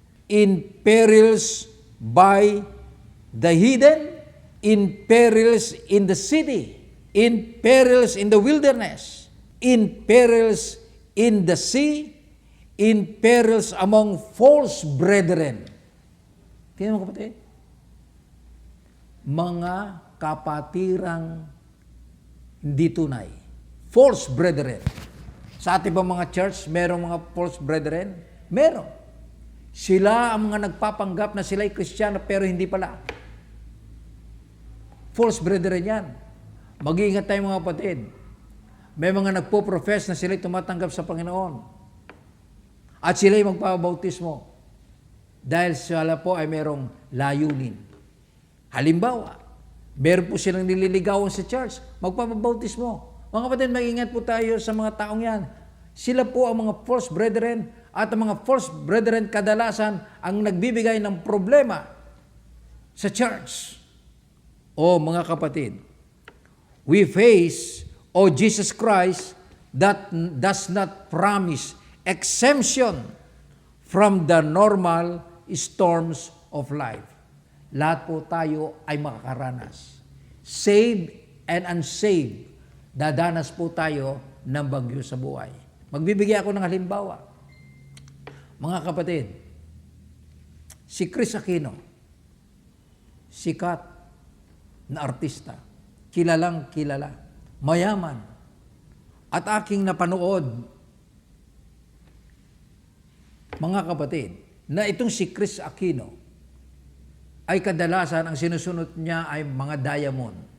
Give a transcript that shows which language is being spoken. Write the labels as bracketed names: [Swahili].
[English] in perils by the heathen, in perils in the city, in perils in the wilderness, in perils in the sea, in perils among false brethren. [Filipino] Tingnan mo kapatid. Mga kapatirang hindi tunay. False brethren. Sa ating ba mga church, merong mga false brethren? Meron. Sila ang mga nagpapanggap na sila'y Kristiyano pero hindi pala. False brethren yan. Mag-iingat tayo mga kapatid. May mga nagpo-profess na sila'y tumatanggap sa Panginoon. At sila'y magpapabautismo. Dahil sila po ay merong layunin. Halimbawa, meron po silang nililigawan sa church, magpapabautismo. Mga kapatid, mag-ingat po tayo sa mga taong yan. Sila po ang mga false brethren at ang mga false brethren kadalasan ang nagbibigay ng problema sa church. O mga kapatid, [English] we face, Jesus Christ that does not promise exemption from the normal storms of life. [Filipino] Lahat po tayo ay makakaranas. [English] Saved and unsaved, [Filipino] dadanas po tayo ng bagyo sa buhay. Magbibigay ako ng halimbawa. Mga kapatid, si Chris Aquino, sikat na artista, kilalang kilala, mayaman, at aking napanood, mga kapatid, na itong si Chris Aquino ay kadalasan ang sinusunod niya ay mga diamond.